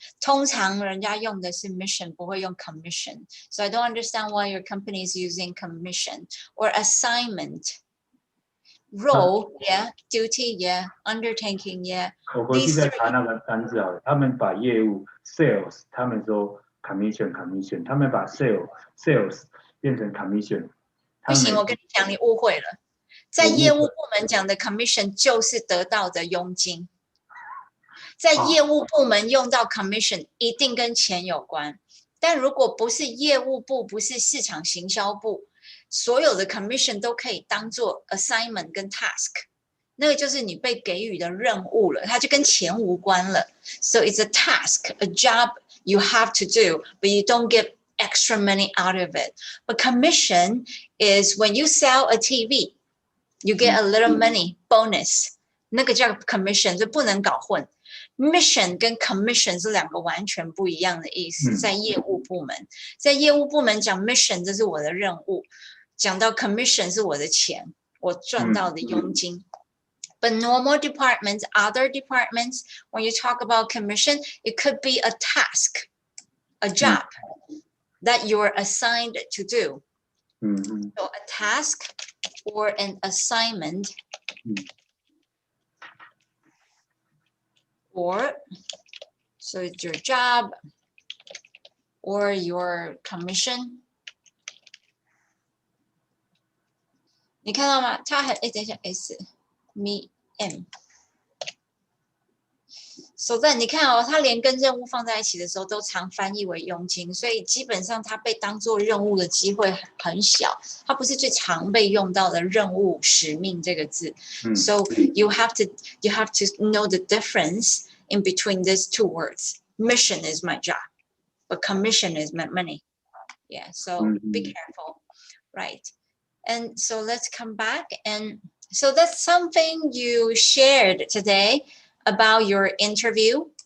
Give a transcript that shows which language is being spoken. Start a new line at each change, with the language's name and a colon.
Chinese: 通常人家用的是 mission， 不会用 commission.
English: So I don't understand why your company is using commission or assignment. Role, yeah. Duty, yeah. Undertaking, yeah.
Chinese: 我回去再查那个单字好了。他们把业务 sales， 他们说 commission， 他们把 sales 变成 commission。不行，我跟你讲，你误会了。在业务部门讲的 commission 就是得到的佣金。在业务部门用到 commission 一定跟钱有关，但如果不是业务部，不是市场行销部，所有的 commission 都可以当做 assignment 跟 task， 那个就是你被给予的任务了，它就跟钱无关了。
English: So it's a task, a job you have to do, but you don't get extra money out of it. But commission is when you sell a TV, you get a little money bonus，
Chinese: 那个叫 commission， 就不能搞混。 Mission 跟 commission 是两个完全不一样的意思，在业务部门，在业务部门讲 mission 这是我的任务，讲到 commission 是我的钱，我赚到的佣金。
English: But normal departments, other departments, when you talk about commission, it could be a task, a job that you're assigned to do. So a task or an assignment. Or, so it's your job or your commission.
Chinese: 你看到吗？它很等一下 S me M。 So then 你看哦，它连跟任务放在一起的时候都常翻译为佣金，所以基本上它被当做任务的机会很小，它不是最常被用到的任务使命这个字。
English: So you have to know the difference in between these two words. Mission is my job, but commission is my money. Yeah, so be careful, right? And so let's come back. And so that's something you shared today about your interview.